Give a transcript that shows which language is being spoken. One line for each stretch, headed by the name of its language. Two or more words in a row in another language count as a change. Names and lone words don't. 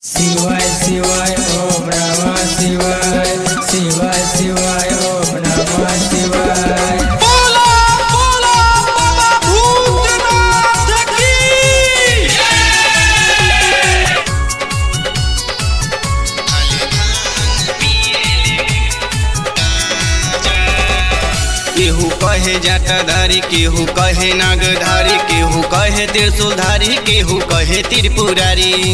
Sanskrit: शिवाय शिवाय ओम नमः शिवाय शिवाय शिवाय ओम नमः शिवाय।
Bhojpuri: बोला बोला बाबा भूतनाथ की केहू कहे जटाधारी, केहू कहे नागधारी, केहू कहे त्रिशूलधारी, केहू कहे त्रिपुरारी,